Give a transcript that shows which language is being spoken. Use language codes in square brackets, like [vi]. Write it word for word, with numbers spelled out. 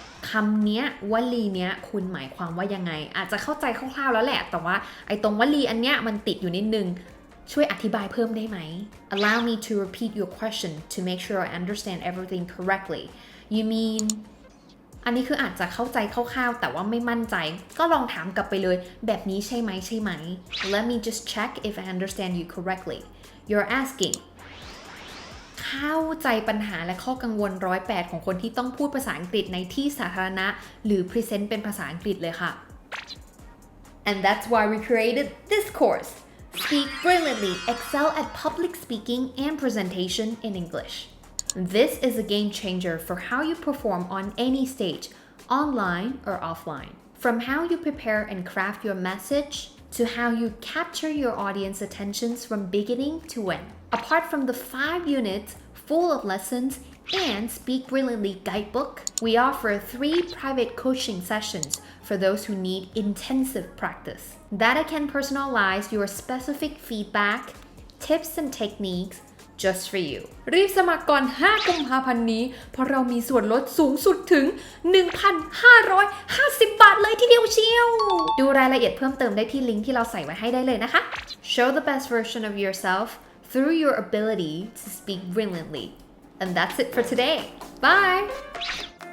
[th] คำเนี้ยวลีเนี้ยคุณหมายความว่ายังไงอาจจะเข้าใจคร่าวๆแล้วแหละแต่ว่าไอ้ตรงวลีอันเนี้ยมันติดอยู่นิดนึงช่วยอธิบายเพิ่มได้ไหม [en] Allow me to repeat your question to make sure I understand everything correctly You mean [th] อันนี้คืออาจจะเข้าใจคร่าวๆแต่ว่าไม่มั่นใจก็ลองถามกลับไปเลยแบบนี้ใช่ไหมใช่ไหม [en] Let me just check if I understand you correctly You're asking [th] เข้าใจปัญหาและข้อกังวลหนึ่งร้อยแปดของคนที่ต้องพูดภาษาอังกฤษในที่สาธารณะหรือพรีเซนต์เป็นภาษาอังกฤษเลยค่ะ [en] And that's why we created this course Speak brilliantly, excel at public speaking and presentation in English. This is a game changer for how you perform on any stage, online or offline. From how you prepare and craft your message, to how you capture your audience attentions from beginning to end. Apart from the five units full of lessons and Speak Brilliantly guidebook, we offer three private coaching sessions for those who need intensive practice. That can personalize your specific feedback, tips and techniques just for you. [th] รีบสมัครก่อน ห้า กุมภาพันธ์นี้เพราะเรามีส่วนลดสูงสุดถึง หนึ่งพันห้าร้อยห้าสิบ บาทเลยทีเดียวเชียว ดูรายละเอียดเพิ่มเติมได้ที่ลิงก์ที่เราใส่ไว้ให้ได้เลยนะคะ [en] Show the best version of yourself through your ability to speak brilliantly. And that's it for today. Bye!